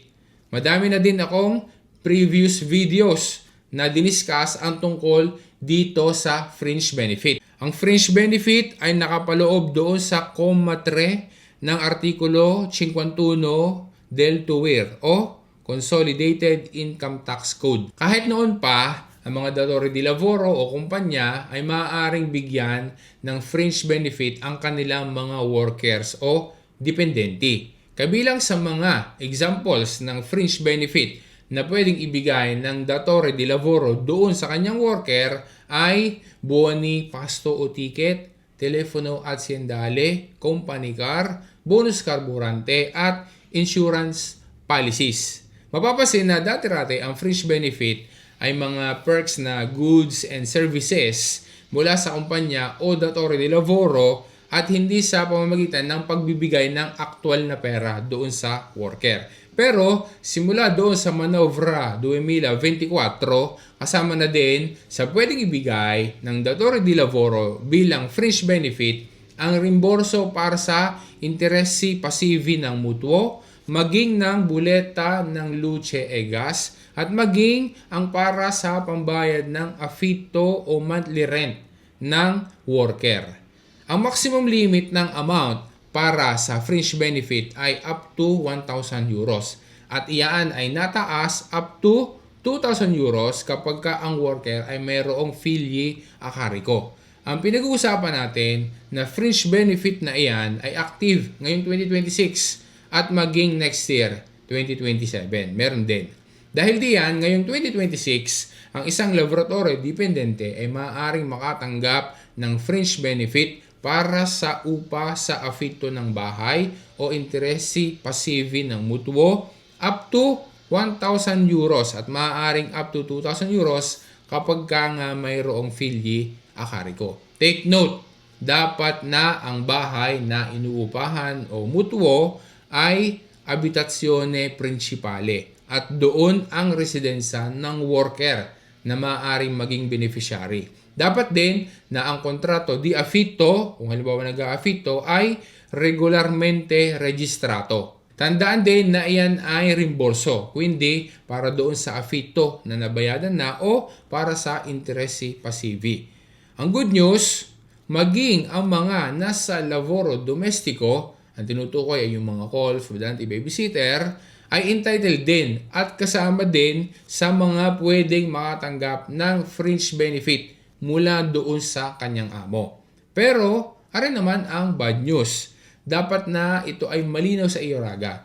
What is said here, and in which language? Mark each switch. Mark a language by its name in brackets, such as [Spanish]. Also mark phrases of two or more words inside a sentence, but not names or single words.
[Filipino] Madami na din akong [English] previous videos [Filipino] na diniscuss ang tungkol dito sa [English] fringe benefit. [Filipino] Ang [English] fringe benefit [Filipino] ay nakapaloob doon sa Comma 3 ng Artikulo 51 del TUIR o Consolidated Income Tax Code. Kahit noon pa, ang mga [Italian] datore di lavoro [Filipino] o kumpanya ay maaaring bigyan ng [English] fringe benefit [Filipino] ang kanilang mga workers o dependenti. Kabilang sa mga examples ng [English] fringe benefit [Filipino] na pwedeng ibigay ng [Italian] datore di lavoro [Filipino] doon sa kanyang worker ay [Italian] buoni pasto [Filipino] o ticket, [Italian] telefono aziendale, [English] company car, [Italian] bonus carburante [Filipino] at [English] insurance policies. [Filipino] Mapapansin na dati-rati ang [English] fringe benefit [Filipino] ay mga perks na [English] goods and services [Filipino] mula sa kumpanya o [Italian] datore di lavoro [Filipino] at hindi sa pamamagitan ng pagbibigay ng aktual na pera doon sa worker. Pero simula doon sa Manovra 2024, kasama na din sa pwedeng ibigay ng [Italian] datore di lavoro [Filipino] bilang [English] fringe benefit [Filipino] ang reimburso para sa [Italian] interesi pasivi [Filipino] ng mutuo, maging ng buleta ng [Italian] luce e gas, [Filipino] at maging ang para sa pambayad ng afito o monthly rent ng worker. Ang [English] maximum limit [Filipino] ng amount para sa [English] fringe benefit [Filipino] ay [English] up to [Filipino] 1,000 euros at iyan ay nataas [English] up to [Filipino] 2,000 euros kapag ka ang worker ay mayroong [Italian] filii a carico. [Filipino] Ang pinag-uusapan natin na [English] fringe benefit [Filipino] na iyan ay active ngayong 2026 at maging [English] next year, [Filipino] 2027. Meron din. Dahil diyan, ngayong 2026, ang isang [Italian] laboratory dependente [Filipino] ay maaaring makatanggap ng [English] fringe benefit [Filipino] para sa upa sa afito ng bahay o [Italian] interesi pasivi [Filipino] ng mutuo [English] up to [Filipino] 1,000 euros at maaaring [English] up to [Filipino] 2,000 euros kapag ka nga mayroong [Italian] filii a carico. [English] Take note, [Filipino] dapat na ang bahay na inuupahan o mutuo ay [Italian] abitazione principale [Filipino] at doon ang residensa ng worker na maaaring maging beneficiary. Dapat din na ang [Italian] kontrato di affitto, [Filipino] kung halimbawa nag-aafitto, ay [Italian] regularmente registrato. [Filipino] Tandaan din na iyan ay reimburso, kundi para doon sa affitto na nabayadan na o para sa [Italian] interesi pasivi. [Filipino] Ang [English] good news, [Filipino] maging ang mga nasa [Italian] lavoro domestico, [Filipino] ang tinutukoy ay yung mga call, foodante, babysitter, ay entitled din at kasama din sa mga pwedeng makatanggap ng [English] fringe benefit [Filipino] mula doon sa kanyang amo. Pero, ari naman ang [English] bad news. [Filipino] dapat na ito ay malinaw sa iyo, Raga.